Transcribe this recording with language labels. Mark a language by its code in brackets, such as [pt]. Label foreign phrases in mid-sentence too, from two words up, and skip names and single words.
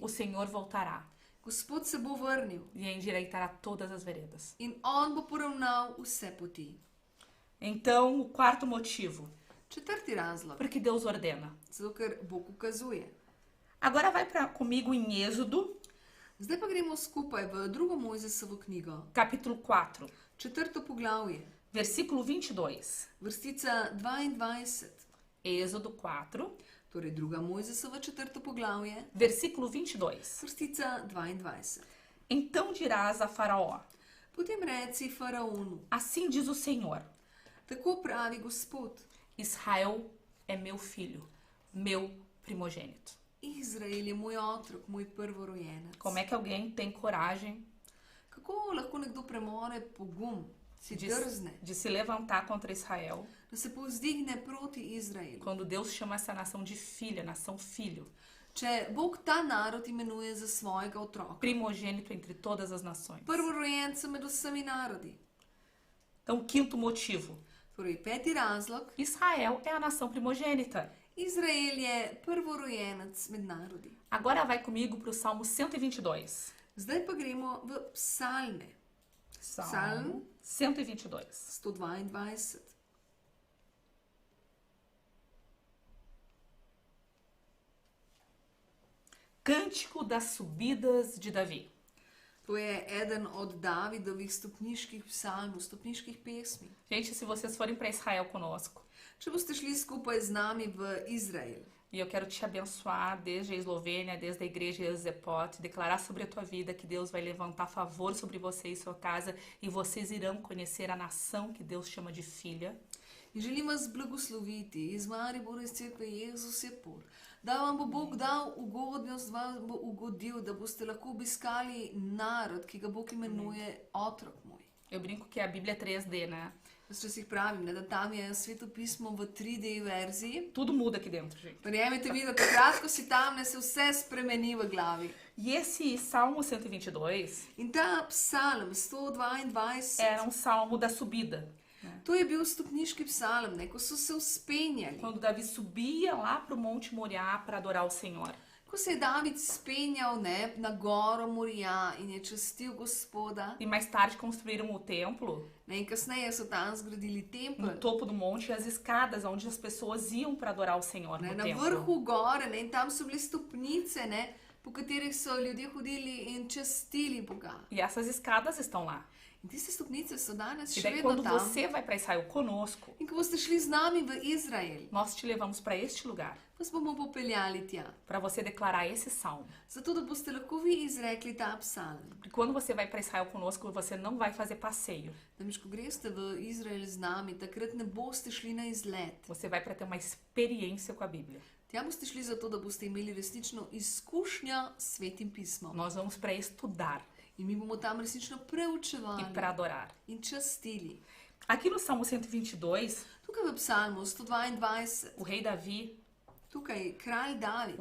[pt] O Senhor voltará [sl] Gospod se bo vrnil [pt] e endireitará todas as veredas. [sl] in on bo poravnal vse poti. [pt] Então, o quarto motivo, [sl] Četrti razlog, [pt] porque Deus ordena. [sl] zato ker Bog ukazuje. [pt] Agora vai comigo em Êxodo, [sl] Zdaj pa gremo skupaj v drugo Mojzesovo knjigo, [pt] capítulo 4, [sl] četrto poglavje, [pt] versículo 22. [sl] vrstica 22. [pt] Êxodo 4, [sl] Torej druga Mojzesova četrto poglavje, [pt] versículo 22. [sl] vrstica 22. [pt] Então dirás a Faraó: [sl] Potem reci faraonu, [pt] assim diz o Senhor: [sl] tako pravi Gospod, [pt] Israel é meu filho, meu primogênito. [sl] Izrael je moj otrok, moj prvorojenec. [pt] Como é que alguém tem coragem [sl] Kako lahko nekdo premore pogum, si [pt] de, [sl] drzne, [pt] de se levantar contra Israel [sl] da se povzdigne proti Izraelu? [pt] quando Deus chama essa nação de filha, nação filho, [sl] Če Bog ta narod imenuje za svojega otroka, [pt] primogênito entre todas as nações. [sl] prvorojenca med vsemi narodi. [pt] Então, quinto motivo: [sl] Torej, peti razlog, [pt] Israel é a nação primogênita. [sl] Izrael je prvorojenec med narodi. [pt] Agora vai comigo para o Salmo 122. [sl] Zdaj pa gremo v psalme, [pt] Salmo 122. [sl] 122. [pt] Cântico das Subidas de Davi. [sl] To je eden od Davidovih stopniških psalmov, stopniških pesmi. [pt] Gente, se vocês forem para Israel conosco, [sl] Če boste šli skupaj z nami v Izrael, [pt] e eu quero te abençoar desde a Eslovênia, desde a igreja Eusepot, declarar sobre a tua vida que Deus vai levantar favor sobre você e sua casa, e vocês irão conhecer a nação que Deus chama de filha. [sl] in želim vas blagosloviti iz Maribora iz cerkve Jezus je por, da vam bo Bog dal ugodnost, vam bo ugodil, da boste lahko obiskali narod, ki ga Bog imenuje otrok moj. [pt] Eu brinco que a Bíblia é 3D, né? [sl] Jaz včasih pravim, da tam je svetopismo v 3D verziji. [pt] Tudo muda aqui dentro, gente. [sl] Verjemite mi, da takrat, ko si tam, se vse spremeni v glavi. [pt] E esse Salmo 122 [sl] In ta psalm 122, [pt] era um salmo da subida. [sl] to je bil stopniški psalm, ne, ko so se vzpenjali. [pt] Quando Davi subia lá para o Monte Moriá para adorar o Senhor. [sl] Ko se je David spenjal, ne, na goro Morija in je častil Gospoda, [pt] E mais tarde construíram o templo [sl] ne, in kasneje so tam zgradili [pt] no [sl] tempelj, [pt] topo do monte e as escadas onde as pessoas iam para adorar o Senhor [sl] ne, [pt] no [sl] na [pt] templo. [sl] vrhu gore, ne, in tam so bile stopnice, ne, po katerih so ljudje hodili in častili Boga. [pt] E essas escadas estão lá. [sl] In tiste stopnice so danes [pt] E [sl] še [pt] daí [sl] vedno [pt] quando [sl] tam. [pt] você vai para Israel conosco, [sl] In ko boste šli z nami v Izrael, [pt] nós te levamos para este lugar [sl] vas bomo popeljali tja, [pt] para você declarar esse salmo. [sl] zato da boste lahko vi izrekli ta psalm. [pt] Porque quando você vai para Israel conosco, você não vai fazer passeio. [sl] Namreč, ko greste v Izrael z nami, takrat ne boste šli na izlet. [pt] Você vai para ter uma experiência com a Bíblia. [sl] Tja boste šli zato, da boste imeli resnično izkušnja s Svetim pismom. [pt] Nós vamos para estudar [sl] In mi bomo tam resnično [pt] e [sl] preučevali [pt] para adorar. [sl] in častili. [pt] Aqui no Salmo 122, [sl] Tukaj v psalmu 122, [pt] o rei Davi, [sl] tukaj kralj David,